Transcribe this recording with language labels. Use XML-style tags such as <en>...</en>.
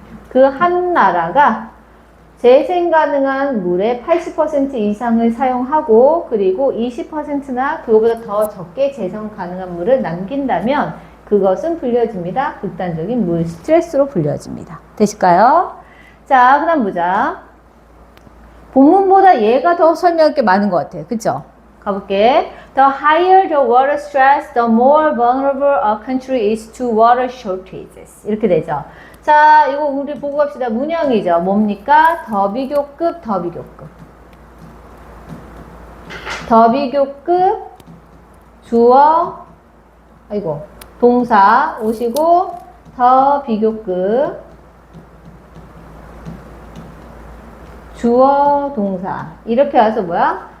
<ko>그 한 나라가 재생 가능한 물의 80% 이상을 사용하고 그리고 20%나 그거보다 더 적게 재생 가능한 물을 남긴다면 그것은 불려집니다. 극단적인 물 스트레스로 불려집니다. 되실까요? 자, 그 다음 보자. 본문보다 얘가 더 설명할 게 많은 것 같아요. 그쵸? 가볼게.</ko> <en>The higher the water stress, the more vulnerable a country is to water shortages.</en> <ko>이렇게 되죠. 자, 이거 우리 보고 갑시다. 문형이죠. 뭡니까? 더비교급, 더비교급. 더비교급, 주어, 아이고, 동사 오시고 더 비교급 주어 동사 이렇게 와서 뭐야?</ko>